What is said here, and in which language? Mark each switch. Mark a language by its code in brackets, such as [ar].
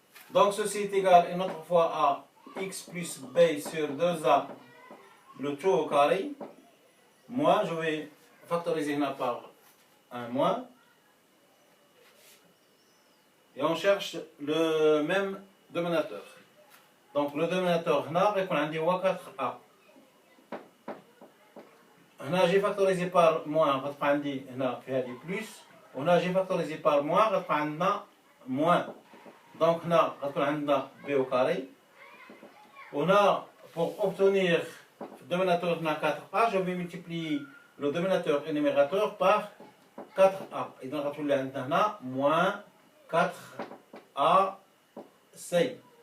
[fr] Donc ceci est égal une autre fois à x plus b sur 2a le tout au carré. Moins, je vais factoriser par un moins. Et on cherche le même dénominateur. Donc le dénominateur [ar] هنا غيكون عندي هو [fr] 4a. [ar] هنا [fr] j'ai factorisé par moins [ar] غتبقى عندي هنا في هذه plus. وهنا [fr] j'ai factorisé par moins [ar] غتبقى عندنا [fr] moins. Donc [ar] هنا غتكون عندنا [fr] b au carré. [ar] وهنا [fr] pour obtenir le dénominateur [ar] هنا [fr] 4a, je vais multiplier le dénominateur et le numérateur par 4a. Et donc [ar] غتولي عندنا هنا [fr] moins 4ac.